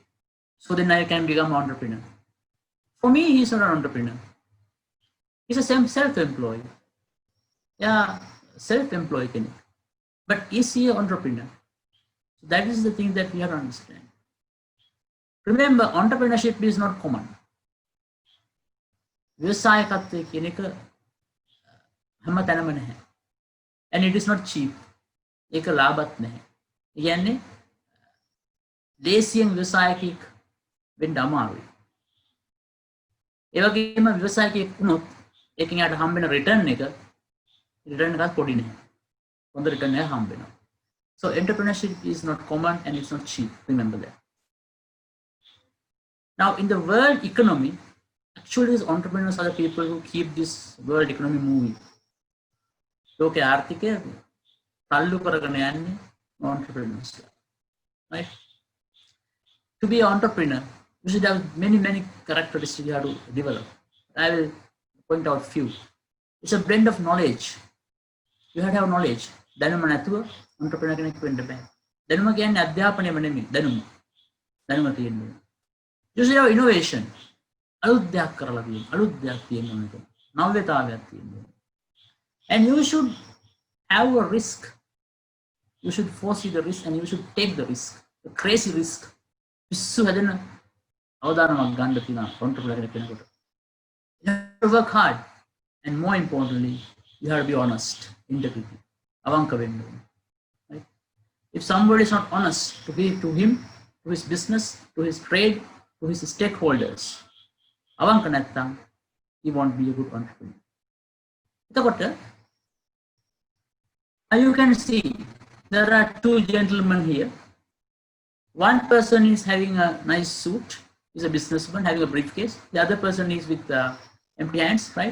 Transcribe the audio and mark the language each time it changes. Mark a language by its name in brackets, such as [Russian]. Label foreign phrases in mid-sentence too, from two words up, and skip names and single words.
[English] So then I can become an entrepreneur. For me, he's not an entrepreneur. He's a self-employed. Yeah, self-employed. But is he an entrepreneur? So that is the thing that we have to understand. Remember, entrepreneurship is not common. [Sinhala] ව්‍යවසායකත්වය කියන එක හැම තැනම නැහැ. [English] And it is not cheap. [Sinhala] ඒක ලාභත් නැහැ. ඒ කියන්නේ දේශීය ව්‍යවසායකෙක් වෙන්න අමාරුයි. ඒ වගේම ව්‍යවසායකයෙක් වුණොත් ඒකෙන් යාට හම්බෙන රිටර්න් එකත් පොඩි නැහැ. හොඳ රිටර්න් එකක් හම්බ වෙනවා. [English] So entrepreneurship is not common and it's not cheap. Remember that. Now in the world economy, actually these entrepreneurs are the people who keep this world economy moving. [Sinhala] ලෝකයේ ආර්ථිකය තල්ලු කරගෙන යන්නේ entrepreneurs. [English] Right? To be an entrepreneur, you should have many characteristics you have to develop. I will point out few. It's a blend of knowledge. You have to have knowledge. [Sinhala] දැනුම නැතුව entrepreneur කෙනෙක් වෙන්න බෑ. දැනුම කියන්නේ අධ්‍යාපනයම නෙමෙයි. දැනුම තියෙන්නේ. [English] You should have innovation. [Sinhala] අලුත් දෙයක් කරලා තියෙන්න. අලුත් දෙයක් තියෙන්න ඕනේ. නව්‍යතාවයක් තියෙන්න ඕනේ. [English] And you should have a risk. You should foresee the risk and you should take the risk. The crazy risk. [Sinhala] පිස්සු හැදෙන අවදානමක් ගන්න තියෙනවා entrepreneur කෙනෙකුට. [English] You have to work hard. And more importantly, you have to be honest, integrity. [Sinhala] අවංක වෙන්න ඕනේ. [English] Right? If somebody is not honest to him, to his business, to his trade, to his stakeholders, [Sinhala] අවංක නැත්තම් [English] he won't be a good entrepreneur. එතකොට you can see there are two gentlemen here. One person is having a nice suit, he's a businessman having a briefcase. The other person is with empty hands, right?